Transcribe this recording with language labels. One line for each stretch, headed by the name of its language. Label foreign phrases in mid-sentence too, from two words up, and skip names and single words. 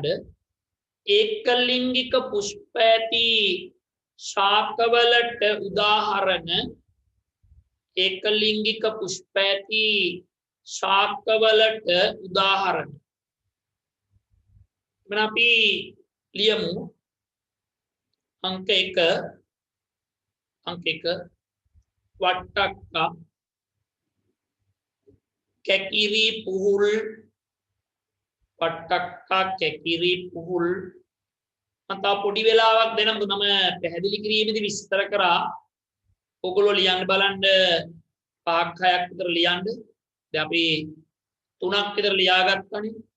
Sinhala: ඒකලිංගික පුෂ්ප ඇති ශාකවලට උදාහරණ ඒකලිංගික පුෂ්ප ඇති ශාකවලට උදාහරණ. එමනම් අපි ලියමු अंक 1 वट्टक्का कैकिरी पुहुल वट्टक्का कैकिरी पुहुल මත පොඩි වෙලාවක් දෙනම් මම පැහැදිලි කිරීමේදී විස්තර කරා. ඔයගොල්ලෝ ලියන්න බලන්න 5ක් 6ක් විතර ලියන්න. දැන් අපි 3ක් විතර ලියාගත්තානේ.